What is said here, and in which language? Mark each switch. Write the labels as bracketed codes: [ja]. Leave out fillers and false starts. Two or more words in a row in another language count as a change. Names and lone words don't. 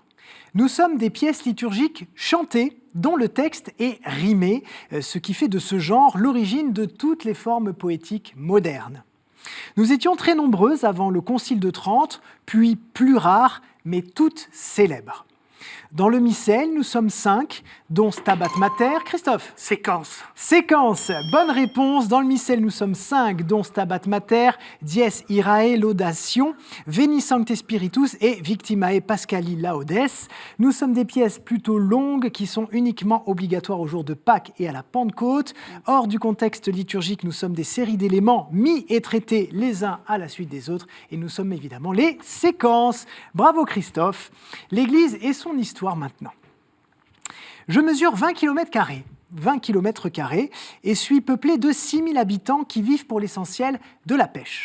[fr] Nous sommes des pièces liturgiques chantées dont le texte est rimé, ce qui fait de ce genre l'origine de toutes les formes poétiques modernes. Nous étions très nombreuses avant le Concile de Trente, puis plus rares, mais toutes célèbres. Dans le missel, nous sommes 5, dont Stabat Mater. Christophe? Séquence. Séquence. Bonne réponse. Dans le missel, nous sommes 5, dont Stabat Mater, Dies Irae Laudation, Veni Sancte Spiritus et Victimae Paschali Laudes. Nous sommes des pièces plutôt longues qui sont uniquement obligatoires au jour de Pâques et à la Pentecôte. Hors du contexte liturgique, nous sommes des séries d'éléments mis et traités les uns à la suite des autres. Et nous sommes évidemment les séquences. Bravo Christophe. L'Église et son histoire maintenant. Je mesure 20 km² et suis peuplé de 6000 habitants qui vivent pour l'essentiel de la pêche.